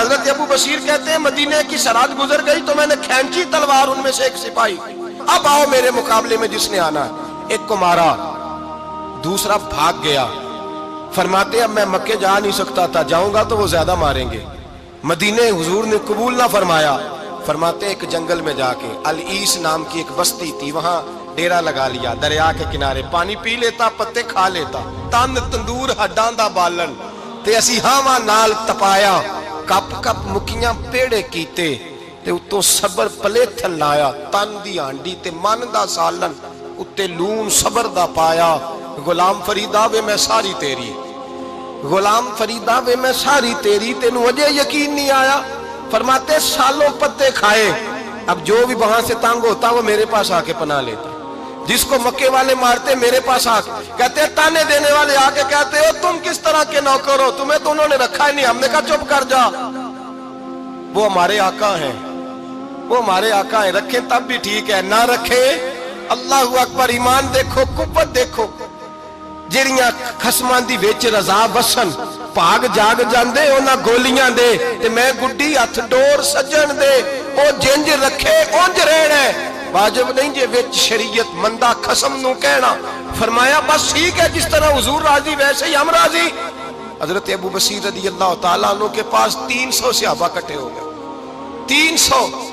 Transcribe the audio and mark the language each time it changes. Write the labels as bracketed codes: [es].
[ur] حضرت ابو بصیر کہتے ہیں مدینے کی سرحد گزر گئی تو میں نے کھینچی تلوار، ان میں سے ایک سپاہی، اب آؤ میرے مقابلے میں جس نے آنا ہے. ایک کو مارا، دوسرا بھاگ گیا. فرماتے اب میں مکے جا نہیں سکتا تھا، جاؤں گا تو وہ زیادہ ماریں گے. مدینے حضور نے قبول نہ فرمایا. فرماتے ایک جنگل میں جا کے العیس نام کی ایک بستی تھی، وہاں ڈیرا لگا لیا. دریا کے کنارے پانی پی لیتا، پتے کھا لیتا. [pa] تن تندور ہڈاں دا بالن تے اسی ہاواں نال تپایا. کپ کپ مکیاں پیڑے کیتے تے اتوں صبر پلیتھن لایا. تن دی ہانڈی تے من دا سالن اتے لون صبر دا پایا. غلام فریدا وے میں ساری تیری، غلام فریدا وے میں ساری تیری، تینوں اجے یقین نہیں آیا. [ur] فرماتے سالوں پتے کھائے، اب جو بھی وہاں سے تانگ ہوتا وہ میرے پاس آ کے پناہ لیتا. جس کو مکے والے مارتے میرے پاس آ کے کہتے تانے دینے والے آ کے کہتے ہو تم کس طرح کے نوکر ہو، تمہیں تو انہوں نے رکھا ہی نہیں. ہم نے کہا چپ کر جا، وہ ہمارے آقا ہیں، وہ ہمارے آقا ہیں. رکھیں تب بھی ٹھیک ہے، نہ رکھیں اللہ اکبر. ایمان دیکھو، قوت دیکھو. [pa] جڑیاں خصماں دی وچ رضا وسن پاگ جاگ جاندے انہاں گولیاں دے تے میں گڈی ہتھ ڈور سجن دے. او جنج رکھے اونج رہنا ہے، واجب نہیں جے وچ شریعت مندہ خصم نو کہنا. [ur] فرمایا بس ٹھیک ہے، جس طرح حضور راضی ویسے ہی ہم راضی. حضرت ابو بصیر رضی اللہ تعالیٰ عنہ کے پاس 300 صحابہ کٹھے ہو گئے. 300.